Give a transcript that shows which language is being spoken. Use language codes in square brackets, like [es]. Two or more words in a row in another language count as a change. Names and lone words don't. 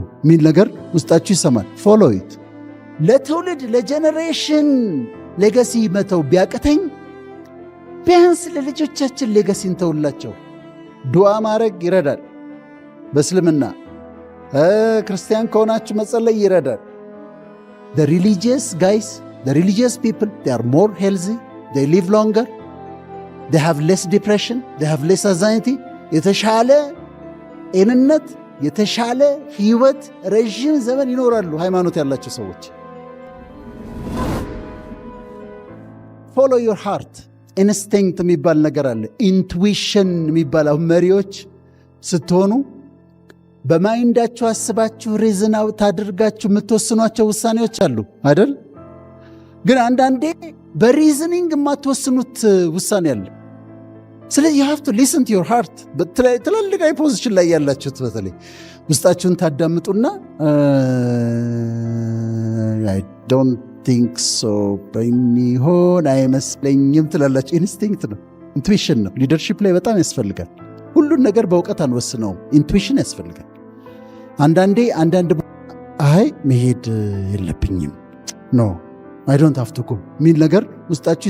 [am] ሚል ነገር ውስጣችሁ ይሰማል። [en] follow it። [am] ለትውልድ ለጀኔሬሽን ሌጋሲ መተው ቢያቅተኝ ቢያንስ ለልጆቻችን ሌጋሲ እንተውላቸው። ዱዓ ማድረግ ይረዳል። በእስልምና ክርስቲያን ከሆናችሁ መጸለይ ይረዳል። [en] the religious guys, the religious people, they are more healthy, they live longer, they have less depression, they have less anxiety. [am] የተሻለ ጤንነት፣ የተሻለ ህይወት፣ ረዥም ዘመን ይኖራሉ ሃይማኖት ያላቸው ሰዎች። [en] follow your heart። [am] ኢንስቲንክት የሚባል ነገር አለ፣ ኢንቱዊሽን የሚባል። መሪዎች ስትሆኑ በማይንዳችሁ አስባችሁ [en] reason out [am] አድርጋችሁ የምትወስኗቸው ውሳኔዎች አሉ አይደል? ግን አንዳንዴ በሪዝኒንግ የማትወስኑት ውሳኔ አለ። ስለዚህ [en] you have to listen to your heart። [am] ትላልቅ ፖዚሽን ላይ ያላችሁት በተለይ ውስጣችሁን ታዳምጡና [en] I don't think [am] so በሚሆን አይመስለኝም ትላላችሁ። ኢንስቲንክት ነው፣ ኢንቱዊሽን ነው። ሊደርሺፕ ላይ በጣም ያስፈልጋል። ሁሉን ነገር በእውቀት አንወስነው፣ ኢንቱዊሽን ያስፈልጋል። አንዳንድ አይ መሄድ የለብኝም [en] no I don't have to go [am] ሚል ነገር ውስጣችሁ